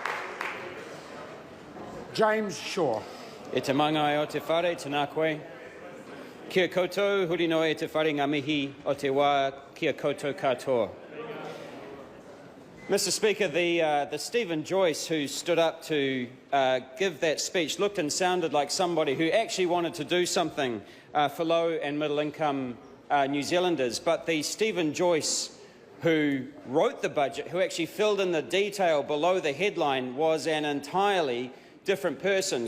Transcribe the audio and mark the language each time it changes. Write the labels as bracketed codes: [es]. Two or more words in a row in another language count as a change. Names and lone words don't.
[en] James Shaw. [mi] E te mangai o te whare, tēnā koe. Kia koutou, huri noa e te whare ngā mihi o te wā, kia koutou katoa. [en] Mr Speaker, the Stephen Joyce who stood up to give that speech looked and sounded like somebody who actually wanted to do something for low and middle income New Zealanders, but the Stephen Joyce who wrote the budget, who actually filled in the detail below the headline, was an entirely different person.